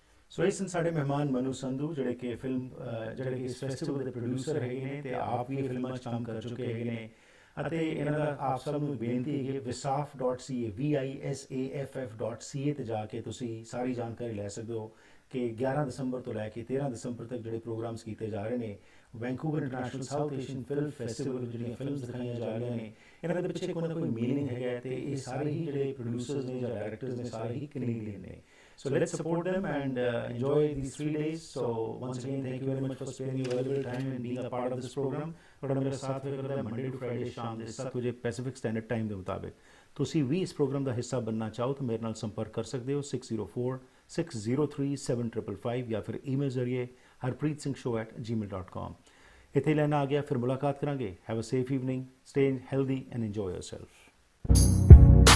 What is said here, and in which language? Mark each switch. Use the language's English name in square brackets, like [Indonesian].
[Punjabi] ਸੋ ਇਸ ਸਾਡੇ ਮਹਿਮਾਨ ਮਨੂ ਸੰਧੂ ਜਿਹੜੇ ਕਿ ਇਸ ਫੈਸਟੀਵਲ ਦੇ ਪ੍ਰੋਡਿਊਸਰ ਹੈਗੇ ਨੇ ਤੇ ਆਪ ਵੀ ਫਿਲਮਾਂ 'ਚ ਕੰਮ ਕਰ ਚੁੱਕੇ ਹੈਗੇ ਨੇ ਅਤੇ ਇਹਨਾਂ ਦਾ ਆਪ ਸਭ ਨੂੰ ਬੇਨਤੀ ਹੈ ਕਿ visaff.ca visaff.ca ਤੇ ਜਾ ਕੇ ਤੁਸੀਂ ਸਾਰੀ ਜਾਣਕਾਰੀ ਲੈ ਸਕਦੇ ਹੋ ਕਿ 11 ਦਸੰਬਰ ਤੋਂ ਲੈ ਕੇ 13 ਦਸੰਬਰ ਤੱਕ ਜਿਹੜੇ ਪ੍ਰੋਗਰਾਮਸ ਕੀਤੇ ਜਾ ਰਹੇ ਨੇ Vancouver international south Asian film festival ਜਿਹੜੀਆਂ ਫਿਲਮਸ ਦਿਖਾਈਆਂ ਜਾ ਰਹੀਆਂ ਨੇ ਇਹਨਾਂ ਦੇ ਪਿੱਛੇ ਕੋਈ ਨਾ ਕੋਈ ਮੀਨਿੰਗ ਹੈਗਾ ਤੇ ਇਹ ਸਾਰੇ ਹੀ ਜਿਹੜੇ ਪ੍ਰੋਡਿਊਸਰਸ ਨੇ ਜਾਂ ਡਾਇਰੈਕਟਰਸ ਨੇ ਸਾਰੇ ਹੀ ਕੈਨੇਡੀਅਨ ਨੇ [English] So let's support them and enjoy these 3 days. So once again, thank you very much for spending your valuable time and being a part of this program. [Hindi] और मेरे साथ में करता है [English] Monday to Friday [Punjabi] शाम ਦੇ 7 ਵਜੇ ਪੈਸੀਫਿਕ ਸਟੈਂਡਰਡ ਟਾਈਮ ਦੇ ਮੁਤਾਬਿਕ ਤੁਸੀਂ ਵੀ ਇਸ ਪ੍ਰੋਗਰਾਮ ਦਾ ਹਿੱਸਾ ਬਣਨਾ ਚਾਹੋ ਤਾਂ ਮੇਰੇ ਨਾਲ ਸੰਪਰਕ ਕਰ ਸਕਦੇ ਹੋ 6046037555 ਜਾਂ ਫਿਰ ਈਮੇਲ ਜ਼ਰੀਏ harpreetsingh@gmail.com ਇੱਥੇ ਲੈਣਾ ਆ ਗਿਆ ਫਿਰ ਮੁਲਾਕਾਤ ਕਰਾਂਗੇ [English] have a safe evening stay healthy and enjoy yourself